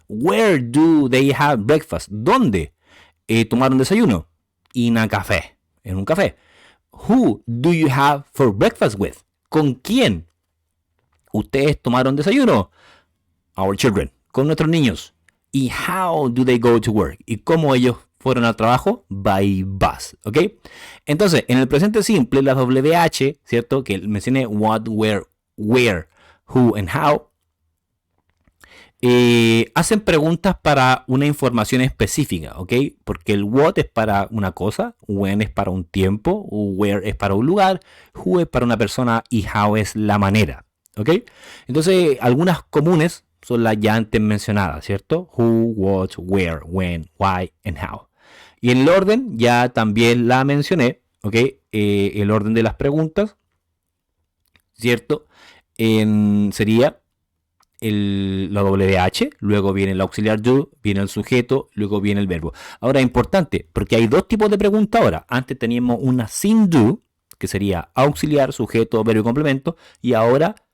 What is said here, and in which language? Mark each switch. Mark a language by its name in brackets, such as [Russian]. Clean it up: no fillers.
[English] Where do they have breakfast? [Spanish] ¿Dónde tomaron desayuno? [English] In a café. [Spanish] En un café. [English] Who do you have for breakfast with? [Spanish] ¿Con quién ustedes tomaron desayuno? [English] Our children. [Spanish] Con nuestros niños. ¿Y [English] how do they go to work? [Spanish] ¿Y cómo ellos fueron al trabajo? [English] By bus, [Spanish] ¿ok? Entonces, en el presente simple, las WH, ¿cierto? Que mencioné what, where, who, and how, hacen preguntas para una información específica, ¿ok? Porque el what es para una cosa, when es para un tiempo, where es para un lugar, who es para una persona y how es la manera, ¿ok? Entonces, algunas comunes son las ya antes mencionadas, ¿cierto? [English] Who, what, where, when, why, and how. [Spanish] Y en el orden ya también la mencioné, ¿ok? El orden de las preguntas, ¿cierto? Sería la WH, luego viene el auxiliar do, viene el sujeto, luego viene el verbo. Ahora, importante, porque hay dos tipos de preguntas ahora. Antes teníamos una sin do, que sería auxiliar, sujeto, verbo y complemento, y ahora